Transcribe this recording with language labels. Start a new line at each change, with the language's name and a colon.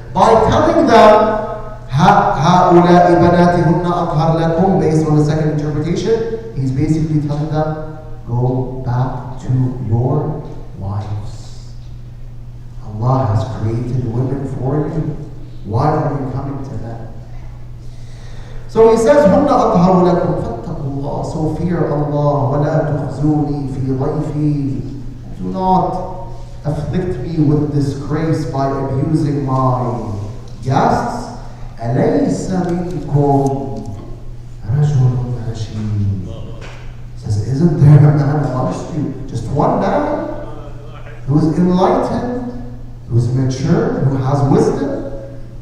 English: By telling them,
Arabic: هؤلاء بناتهن أطهر لكم,
English: based on the second interpretation, he's basically telling them, go back to your wives. Allah has created women for you. Why are you coming to them? So he says,
Arabic: هن أطهر لكم فاتقوا الله.
English: So fear Allah.
Arabic: ولا تخزوني في ضيفي.
English: Do not afflict me with disgrace by abusing my guests.
Arabic: أليس منكم رجل رشيد.
English: Says, isn't there a man amongst you? Just one man who is enlightened, who is mature, who has wisdom.